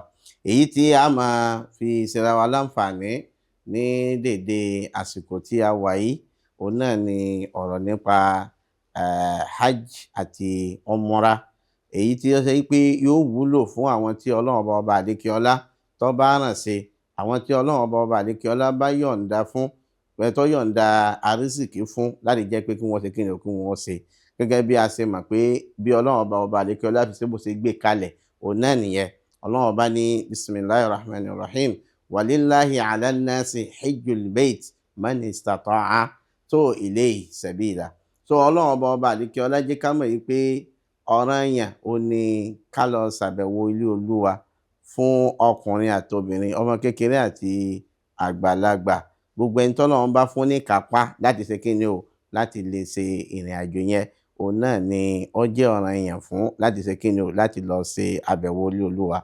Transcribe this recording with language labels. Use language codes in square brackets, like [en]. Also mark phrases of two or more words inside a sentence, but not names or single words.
[yo] Èyí tí a máa fi ṣera wa láǹfààní ní dédé àsìkò tí a wà yìí, òun náà ni ọ̀rọ̀ nípa hajj àti umra, èyí tí ó ṣe pé yóò wúlò fún àwọn tí Ọlọ́run ọba àlékiọlá tó bá rán sí, àwọn tí Ọlọ́run ọba àlékiọlá bá yọ̀ǹda fún, tó yọ̀ǹda àrísìkí fún láti jẹ́ pé kí wọ́n ṣe kí ni kí wọ́n ṣe. Gẹ́gẹ́ bí a ṣe mọ̀ pé bí Ọlọ́run ọba àlékiọlá fi ṣe bó ṣe gbé kalẹ̀, òun náà nìyẹn. Ọlọ́run ọba ní [ar] بسم الله الرحمن الرحيم ولله على الناس حج البيت من استطاع إليه سبيلا. [yo] Ọlọ́run ọba àlékiọlá jẹ́ ká mọ̀ yìí pé ọ̀ranyàn ó ní ká lọ ṣàbẹ̀wò ilé Olúwa fún ọkùnrin àti obìnrin, ọmọ kékeré àti àgbàlagbà. Gbogbo ẹni tọ́lọ́run bá fún ní kápá láti ṣe kí ni láti lè ṣe ìrìn àjò yẹn, òun náà ni ó jẹ́ ọ̀ranyàn fún láti ṣe kí ni láti lọ ṣe àbẹ̀wò ilé Olúwa.